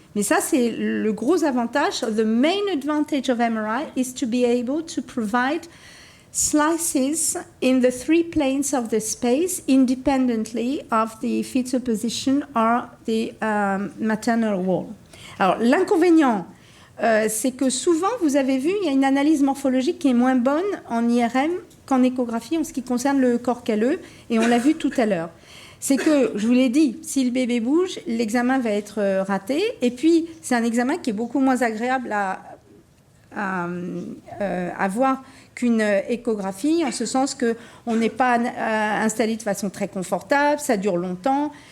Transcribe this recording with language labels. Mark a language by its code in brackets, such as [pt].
[fr] Mais ça, c'est le gros avantage. [en] The main advantage of MRI is to be able to provide slices in the 3 planes of the space independently of the fetal position or the maternal wall. [fr] Alors, l'inconvénient, c'est que souvent, vous avez vu, il y a une analyse morphologique qui est moins bonne en IRM qu'en échographie en ce qui concerne le corps calleux, et on l'a vu tout à l'heure. C'est que, je vous l'ai dit, si le bébé bouge, l'examen va être raté, et puis c'est un examen qui est beaucoup moins agréable à voir qu'une échographie, en ce sens qu'on n'est pas installé de façon très confortable, ça dure longtemps.